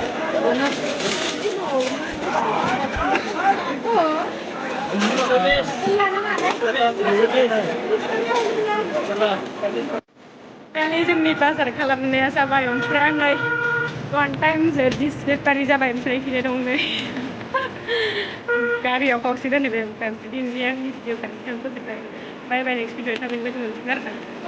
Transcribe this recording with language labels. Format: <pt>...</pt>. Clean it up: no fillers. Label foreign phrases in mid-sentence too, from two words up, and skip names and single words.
<brx>Kali जोंनि बाजार खालामनाया जाबाय ओमफ्राय आङो</brx> <en>one time</en> <brx>दिस बेटारि जाबाय ओमफ्राय फैनो दं नै गारियाव खावसे दोनहैबाय ओमफ्राय दिनै आंनि भिडिअ खालामनायाव फोजोबबाय बाय बाय</brx> <en>next video</en> <brx>थाबैनो लोगो मोनफिनगोन आरो ना</brx>